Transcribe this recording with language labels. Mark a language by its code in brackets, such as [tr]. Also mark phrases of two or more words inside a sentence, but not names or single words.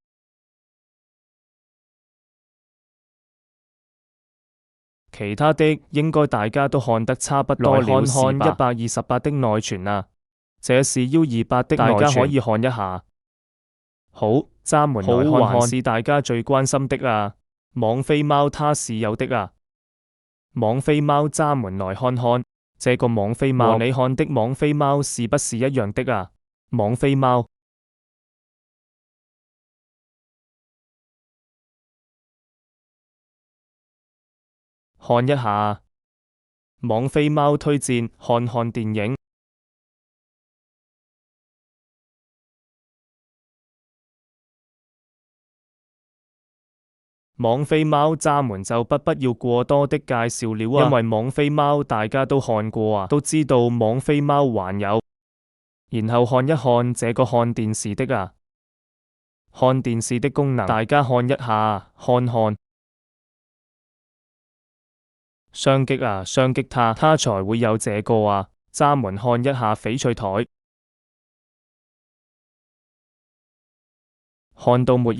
[zh] 其他的應該大家都看得差不多了，來看看128的內存啊！這是128的內存，大家可以看一下。好，咱們來看看是大家最關心的啊！網飛貓它是有的啊！網飛貓，咱們來看看這個網飛貓，你看的網飛貓是不是一樣的啊？網飛貓，看一下網飛貓推薦看看電影。網飛貓，咱們就不要過多的介紹了啊，因為網飛貓大家都看過啊，都知道網飛貓還有。然後看一看這個看電視的啊，看電視的功能，大家看一下，看看雙擊啊，雙擊它才會有這個啊。咱們看一下翡翠台。看到沒有？